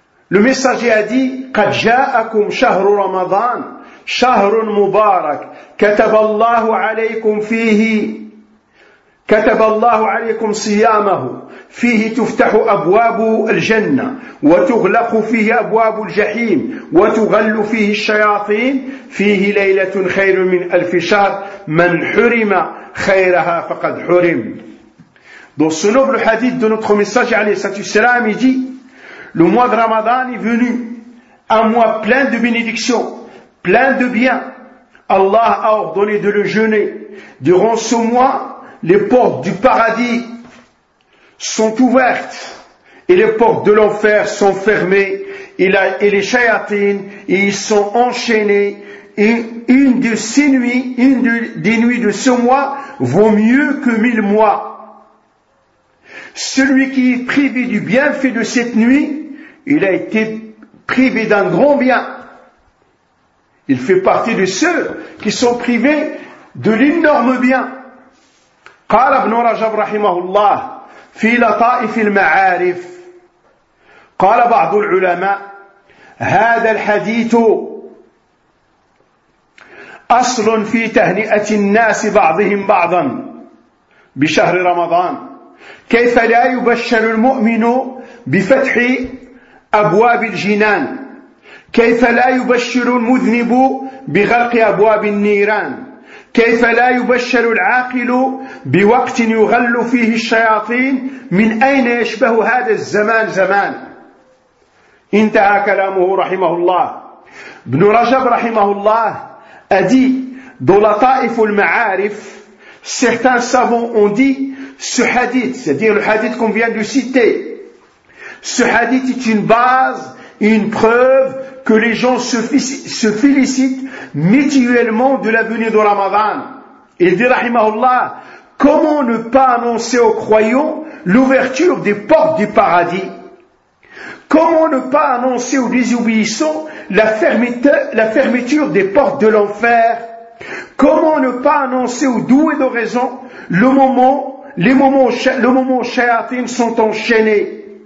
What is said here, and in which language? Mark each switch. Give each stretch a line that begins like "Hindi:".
French: le messager a dit,
Arabic: قَدْ جَاءَكُمْ شَهْرُ رَمَضَانِ شَهْرٌ مُبَارَكٌ كَتَبَ اللَّهُ عَلَيْكُمْ فِيهِ كتب الله عليكم صيامه فيه تفتح أبواب الجنة وتغلق فيه أبواب الجحيم وتغل فيه الشياطين فيه ليلة خير من ألف شهر من حرم خيرها فقد حرم.
French: Dans ce noble hadith de notre message
Arabic: عليه الصلاة والسلام,
French: il dit, le mois de Ramadan est venu, un mois plein de bénédictions, plein de biens. Allah a ordonné de le jeûner. Durant ce mois, les portes du paradis sont ouvertes et les portes de l'enfer sont fermées, et les chayatines, et ils sont enchaînés, et une des nuits de ce mois vaut mieux que 1000 mois. Celui qui est privé du bienfait de cette nuit, il a été privé d'un grand bien. Il fait partie de ceux qui sont privés de l'énorme bien.
Arabic: قال ابن رجب رحمه الله في لطائف المعارف قال بعض العلماء هذا الحديث أصل في تهنئة الناس بعضهم بعضا بشهر رمضان كيف لا يبشر المؤمن بفتح أبواب الجنان كيف لا يبشر المذنب بغلق أبواب النيران كيف لا يبشر العاقل بوقت يغل فيه الشياطين من أين يشبه هذا الزمان زمان انتهى كلامه رحمه الله
French: ابن رجب رحمه الله a dit dans la taif ou le ma'arif, certains savants ont dit ce hadith, c'est-à-dire le hadith qu'on vient de citer, ce hadith est une base et une preuve que les gens se félicitent mutuellement de la venue de Ramadan. Il dit, rahimahullah, comment ne pas annoncer aux croyants l'ouverture des portes du paradis? Comment ne pas annoncer aux désobéissants la fermeture des portes de l'enfer? Comment ne pas annoncer aux doués d'oraison le moment où Shayatin sont enchaînés?